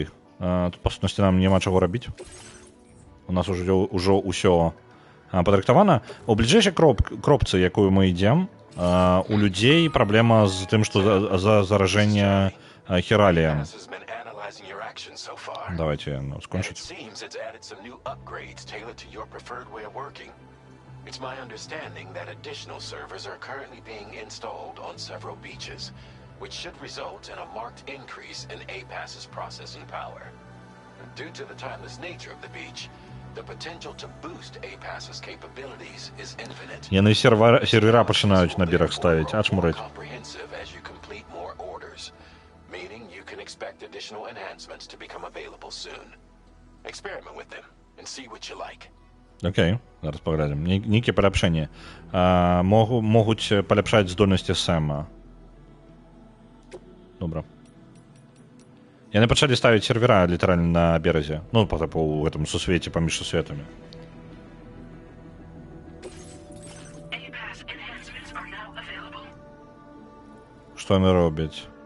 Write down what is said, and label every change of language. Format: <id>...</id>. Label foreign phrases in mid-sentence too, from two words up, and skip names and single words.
<be>Тут, па сутнасці, нам няма чаго рабіць. У нас ўжо ўсё падрыхтавана. У бліжэйшай кропцы, якую мы ідзем, у людзей праблема з тым, што за заражэнне хіраліем. Давайте скончыць.</be> <en>It's my understanding that additional servers are currently being installed on several beaches, which should result in a marked increase in APAS's processing power. Due to the timeless nature of the beach, the potential to boost APAS's capabilities is infinite.</en> <be>Яны сервера пачынаюць на бераг ставіць, ачмурыць.</be> <en>Comprehensive as you complete more orders, meaning you can expect additional enhancements to become available soon. Experiment with them and see what you like.</en> <be>Окей, зараз паглядзім. Нейкія паляпшэнні. Могуць паляпшаць здольнасці Сэма. Добра. Яны пачалі ставіць сервера літаральна на беразе. Ну, па тыпу ў гэтым сусвеце паміж сусветамі. Што яны робяць?</be>